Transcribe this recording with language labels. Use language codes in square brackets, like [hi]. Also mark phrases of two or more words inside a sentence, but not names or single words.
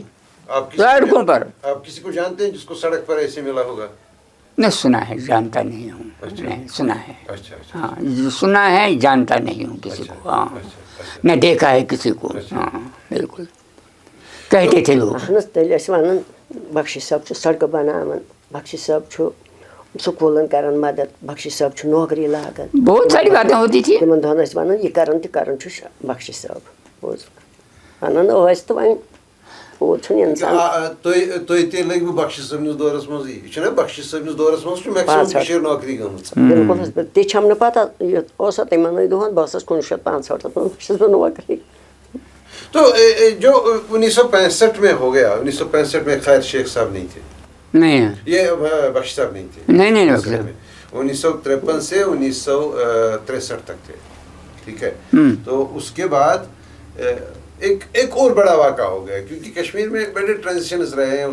[ur] آپ سڑکوں پر. آپ کسی کو جانتے ہیں جس کو سڑک پر ایسے ملا ہوگا؟ نہیں سنا ہے، جانتا نہیں ہوں. نہیں سنا ہے. اچھا، اچھا، ہاں سنا ہے، جانتا نہیں ہوں کسی کو. ہاں نہ دیکھا ہے کسی کو. ہاں بالکل کہتے تھے لوگ. [ks] اہن حظ تیٚلہِ ٲسۍ وَنان بخشی صٲب چھُ سڑکہٕ بناوان، بخشی صٲب چھُ سکوٗلن کران مدد، بخشی صٲب چھُ نوکری لاگان. [ur] بہت ساری باتیں ہوتی تھی. [ks] تِمن دۄہن ٲسۍ وَنان یہِ کران تہِ کران چھُ بخشی صٲب. بوٗز وَنان ٲسۍ تہٕ وۄنۍ پوٚز چھُنہٕ اِنسان. تُہۍ تہِ لٔگوٕ بخشی صٲبنِس دورس منٛزٕے. یہِ چھُنا بخشی صٲبنِس دورس منٛز چھُ میکسِمم کٔشیٖر نوکری گٔمٕژ. بِلکُل حظ تہِ چھَم نہٕ پتہ یہِ اوسا تِمنٕے دۄہن بہٕ ٲسٕس 1965 منٛز چھُس بہٕ نوکری. [ur] تو جو 1965 میں ہو گیا، 1965 میں خیر شیخ صاحب نہیں تھے. نہیں یہ بخشی صاحب نہیں تھے. نہیں 1953 سے 1963 تک تھے. ٹھیک ہے. تو اس کے بعد ایک اور بڑا واقعہ ہو گیا کیونکہ کشمیر میں بڑے ٹرانزیشنز رہے ہیں.